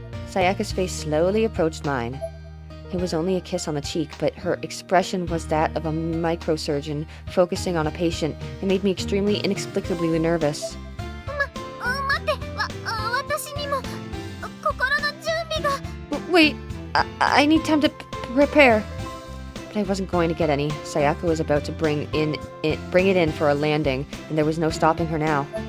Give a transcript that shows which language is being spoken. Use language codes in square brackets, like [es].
[en] Sayaka's face slowly approached mine. It was only a kiss on the cheek, but her expression was that of a microsurgeon focusing on a patient. It made me extremely inexplicably nervous. [ja] 待って私にも心の準備が。 [en] Wait, I need time to prepare. But I wasn't going to get any. Sayaka was about to bring it in for a landing, and there was no stopping her now.